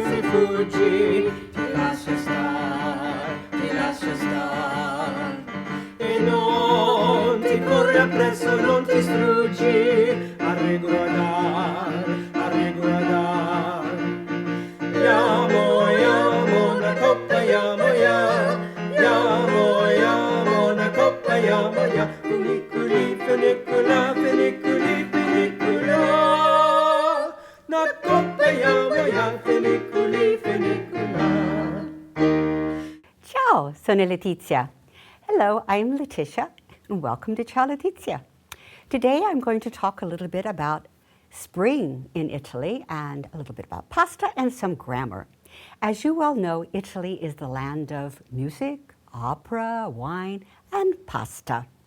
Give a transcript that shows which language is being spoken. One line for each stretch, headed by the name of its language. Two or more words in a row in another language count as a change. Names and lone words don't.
Italian: sfuggi, ti lascia star, e non ti corre appresso, non ti struggi, a riguardar, a riguardar. Yamo, una coppa, yamo, una coppa, ya, funiculi, funicula, funiculi, funicula, una coppa, ya, funiculi, funicula. Ciao, sono Letizia.
English: Hello, I'm Letizia, and welcome to Ciao, Letizia. Today I'm going to talk a little bit about spring in Italy and a little bit about pasta and some grammar. As you well know, Italy is the land of music, opera, wine, and pasta.